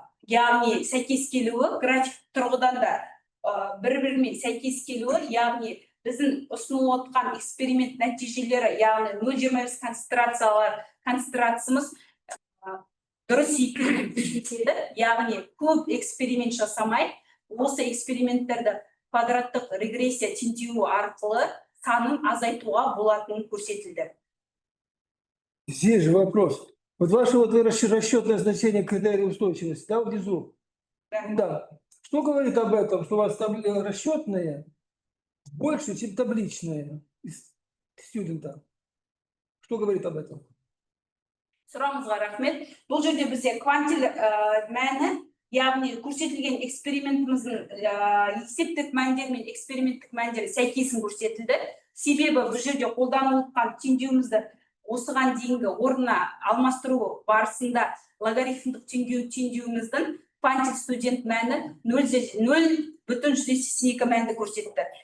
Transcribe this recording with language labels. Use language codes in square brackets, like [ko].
[kk] яғни сәйкес келуі, график тұрғыдан да бір-бірімен сәйкес келуі, яғни біздің ұсынылып отқан эксперимент нәтижелері, яғни 0,25 концентрациямыз дұрыс екенін көрсетеді, яғни көп эксперимент жасамай, осы эксперименттерді квадраттық регрессия теңдеуі арқылы санын азайтуға болатынын көрсетілді. [ru] Здесь же вопрос. Вот ваше расчетное значение критерия устойчивости, да, внизу? Да. Что говорит об этом, что у вас там расчетные больше, чем табличные студента? Что говорит об этом? [kk] Сұрағыңызға рахмет. Бұл жерде бізде квантил мәні яғни көрсетілген экспериментіміздің есептік мәндер мен эксперименттік мәндер сәйкесін көрсетілді. Себебі бұл жерде қолданылып жатқан теңдеуімізді осыған дейінгі орнына алмастыру барысында логарифмдік теңдеуіміздің квантик студент мәні 0,82 мәнді көрсетті.